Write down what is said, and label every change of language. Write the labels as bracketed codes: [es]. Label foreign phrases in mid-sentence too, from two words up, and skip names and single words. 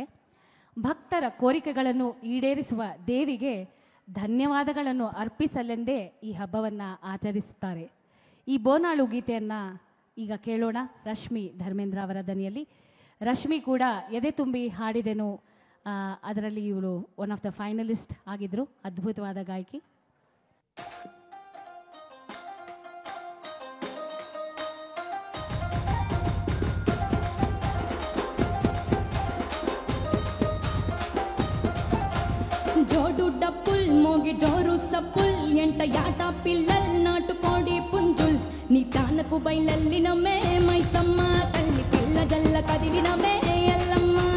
[kn] ಭಕ್ತರ ಕೋರಿಕೆಗಳನ್ನು ಈಡೇರಿಸುವ ದೇವಿಗೆ ಧನ್ಯವಾದಗಳನ್ನು ಅರ್ಪಿಸಲೆಂದೇ ಈ ಹಬ್ಬವನ್ನು ಆಚರಿಸುತ್ತಾರೆ. ಈ ಬೋನಾಳು ಗೀತೆಯನ್ನು ಈಗ ಕೇಳೋಣ ರಶ್ಮಿ ಧರ್ಮೇಂದ್ರ ಅವರ ದನಿಯಲ್ಲಿ. ರಶ್ಮಿ ಕೂಡ ಎದೆ ತುಂಬಿ ಹಾಡಿದೆನು, ಅದರಲ್ಲಿ ಇವಳು [en] one of the finalist [kn] ಆಗಿದ್ದರು. ಅದ್ಭುತವಾದ ಗಾಯಕಿ. [te] జోడు డప్పుల్ మోగి జోరు సప్పుల్ ఎంట యాట పిల్లల్ నాటుకోడి పుంజుల్ నీ తానకు బయలెల్లినమే మైసమ్మ తల్లి పిల్ల జల్ల కదిలినమే ఎల్లమ్మ